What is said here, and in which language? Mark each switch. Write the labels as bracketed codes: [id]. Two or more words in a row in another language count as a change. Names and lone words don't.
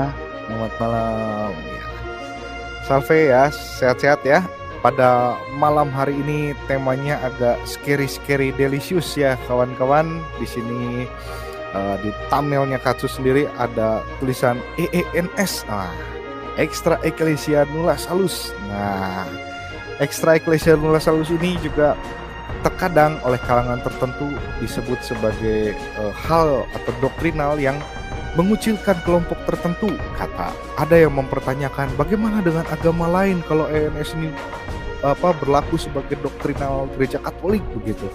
[id] Selamat malam ya. Salve ya, sehat-sehat ya. Pada malam hari ini temanya agak [en] scary delicious [id] ya kawan-kawan. Di sini di thumbnailnya Katsu sendiri ada tulisan EENS. Nah, [la] Extra Ecclesia Nulla Salus. [id] Nah, [la] Extra Ecclesia Nulla Salus [id] ini juga terkadang oleh kalangan tertentu disebut sebagai hal atau doktrinal yang mengucilkan kelompok tertentu. Kata ada yang mempertanyakan bagaimana dengan agama lain kalau EENS ini berlaku sebagai doktrinal gereja Katolik begitu.